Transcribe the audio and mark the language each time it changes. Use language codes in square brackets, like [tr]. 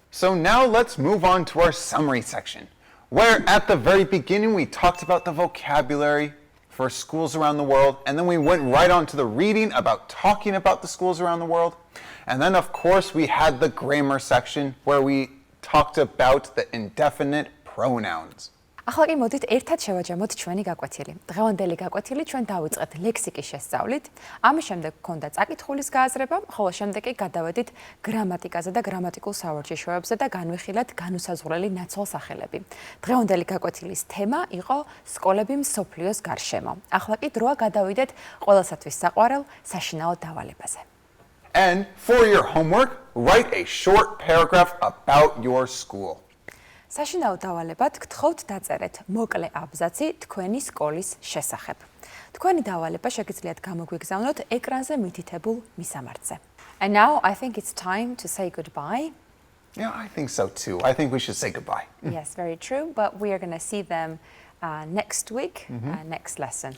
[en] So now let's move on to our summary section, where at the very beginning we talked about the vocabulary for schools around the world, and then we went right on to the reading about talking about the schools around the world. And then of course we had the grammar section where we talked about the indefinite pronouns. [ka] ახლა კი მოდით ერთად შევაჯამოთ ჩვენი გაკვეთილი. დღევანდელი გაკვეთილი ჩვენ დავიწყეთ ლექსიკის შესწავლით. ამის შემდეგ გქონდა წაკითხulis გააზრება, ხოლო შემდეგ კი გადავედით გრამატიკაზე და გრამატიკულ სავარჯიშოებზე და განვიხილეთ განუსაზღვრელი ნაცვალსახელები. დღევანდელი გაკვეთილის თემა იყო სკოლები მსოფლიოს გარშემო. ახლა კი დროა გადავიდეთ ყველასათვის საყვარელ საშინაო დავალებაზე. [en] And for your homework, write a short paragraph about your school. [ka] საშინაო დავალებად გთხოვთ დაწერეთ მოკლე აბზაცი თქვენი სკოლის შესახებ. თქვენი დავალება შეგიძლიათ გამოგვიგზავნოთ ეკრანზე მითითებულ მისამართზე. [en] And now I think it's time to say goodbye. Yeah, I think so too. I think we should say goodbye. Yes, very true, but we are going to see them next week, next lesson,